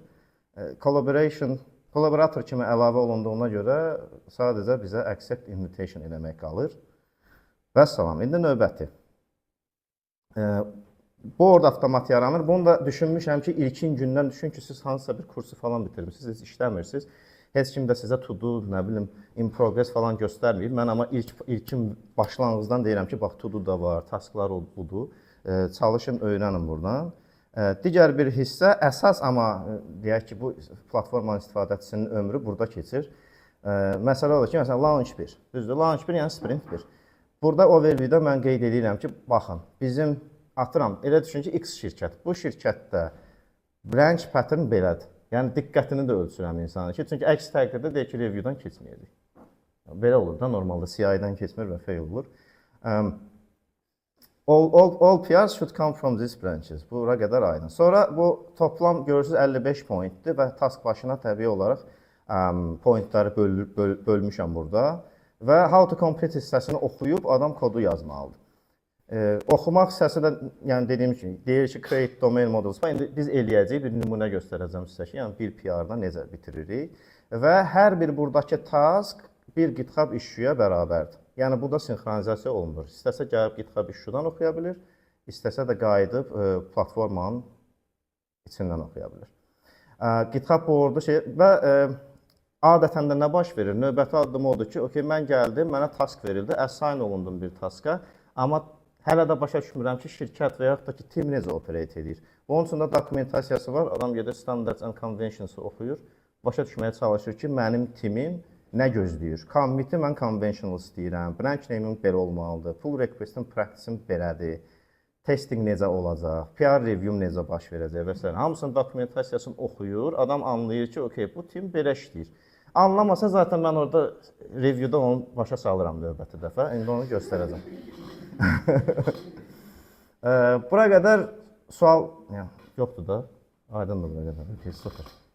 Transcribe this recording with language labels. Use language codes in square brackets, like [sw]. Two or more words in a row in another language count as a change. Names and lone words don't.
[az] Collaborator kimi əlavə olunduğuna görə sadəcə bizə [en] accept invitation [az] eləmək qalır. Və salam, indi növbəti. Board avtomat yaranır. Bunu da düşünmüşəm ki, ilkin gündən düşün ki, siz hansısa bir kursu falan bitirmişsiniz, siz işləmirsiniz. Heç kim də sizə [en] to do, [az] nə bilim, [en] in progress [az] falan göstərməyib. Mən amma ilkin başlanğıcdan deyirəm ki, bax, [en] to do [az] da var, tasklar budur. Çalışın, öyrənin buradan. Digər bir hissə, əsas amma deyək ki, bu platformanın istifadəçisinin ömrü burada keçir. Məsələ odur ki, məsələn, launch 1, düzdür, launch 1 yəni sprint 1. Burada overview-də mən qeyd edirəm ki, baxın, bizim atıram, elə düşün ki, X şirkət. Bu şirkətdə [en] branch pattern [az] belədir. Yəni, diqqətini də ölçürəm insanı ki, çünki əks təqdirdə deyək ki, review-dan keçməyəcək. Belə olur da, normalda CI-dən keçmir və fail olur. [en] All PRs should come from these branches. [az] Bura qədər aydın. Sonra bu toplam görürsünüz 55 pointdir və task başına təbii olaraq pointləri bölmüşəm burada. Və [en] how to complete [az] hissəsini oxuyub adam kodu yazmalıdır. Oxumaq hissəsi də, yəni dediyim kimi, deyir ki, [en] create domain models. [az] İndi biz eləyəcəyik, bir nümunə göstərəcəm sizə ki, yəni bir PR-dan necə bitiririk. Və hər bir buradakı task bir GitHub issue-yə bərabərdir. Yəni, bu da sinxronizasiya olunur. İstəsə gəlib GitHub issue-dan oxuya bilir, istəsə də qayıdıb platformanın içindən oxuya bilir. GitHub boardu və adətən də nə baş verir? Növbəti addım odur ki, mən gəldim, mənə task verildi, assign olundum bir taska, amma hələ də başa düşmürəm ki, şirkət və yaxud da ki, team necə operate edir. Bunun üçün də dokumentasiyası var, adam gedir [en] Standards and Conventions-ı [az] oxuyur, başa düşməyə çalışır ki, mənim timim nə gözləyir? Commit-i mən conventional istəyirəm, [en] branch name-im [az] belə olmalıdır, [en] pull request-in practice-im [az] belədir, testing necə olacaq, [en] PR review [az] necə baş verəcək və s. Hamısının dokumentasiyasını oxuyur, adam anlayır ki, bu tim belə işləyir. Anlamasa zaten mən orada review-da onu başa salıram növbəti dəfə, indi onu göstərəcəm. Bura qədər sual yoxdur da, aydındır bura qədər, sıfır.